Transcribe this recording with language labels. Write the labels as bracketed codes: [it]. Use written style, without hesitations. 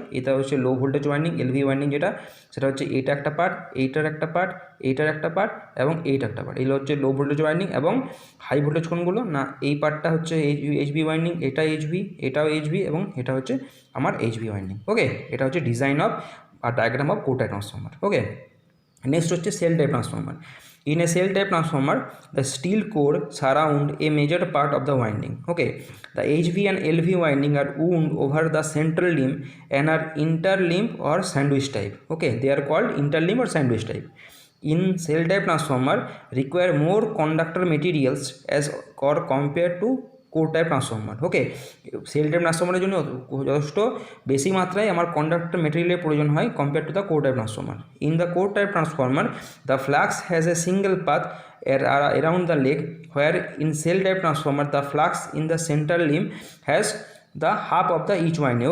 [bn] এটা হচ্ছে low voltage winding LV winding, যেটা সেটা হচ্ছে এইটা একটা পার্ট, এইটার একটা পার্ট, এইটার একটা পার্ট এবং এইটা একটা পার্ট। এগুলো হচ্ছে লো ভোল্টেজ ওয়াইন্ডিং। এবং হাই ভোল্টেজ কোনগুলো না, এই পার্টটা হচ্ছে HV ওয়াইন্ডিং, এটা HV, এটাও HV এবং এটা হচ্ছে আমার HV ওয়াইন্ডিং। ওকে, এটা হচ্ছে design of আর diagram of core type transformer. Okay, next হচ্ছে sell type transformer. [en] In a cell type transformer, the steel core surround a major part of the winding. Okay, the HV and LV winding are wound over the central limb and are interlimb or sandwich type. Okay, they are called interlimb or sandwich type. In cell type transformer, require more conductor materials as or compared to core type transformer. [bn] Okay, sell type ট্রান্সফর্মারের জন্য যথেষ্ট বেশি মাত্রায় আমার conductor মেটেরিয়ালের প্রয়োজন হয় compare to the core type transformer. [en] In the core type transformer, the flux has a single path around the leg, where in cell type transformer the flux in the central limb has the half of the each winding.